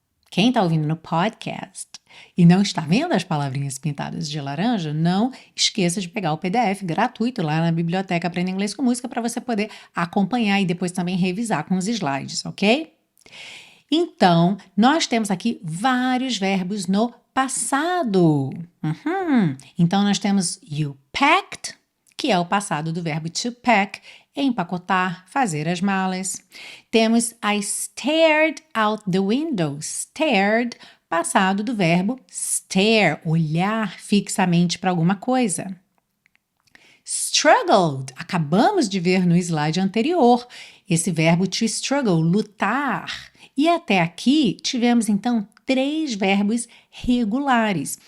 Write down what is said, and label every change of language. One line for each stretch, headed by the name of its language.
Portuguese: Quem está ouvindo no podcast e não está vendo as palavrinhas pintadas de laranja, não esqueça de pegar o PDF gratuito lá na biblioteca Aprenda Inglês com Música para você poder acompanhar e depois também revisar com os slides, ok? Então, nós temos aqui vários verbos no passado. Então, nós temos
English: you packed,
Portuguese: que é o passado do verbo to pack, empacotar, fazer as malas. Temos
English: I stared out the window.
Portuguese: Stared, passado do verbo stare, olhar fixamente para alguma coisa. Struggled, acabamos de ver no slide anterior, esse verbo to struggle, lutar. E até aqui tivemos então 3 verbos regulares.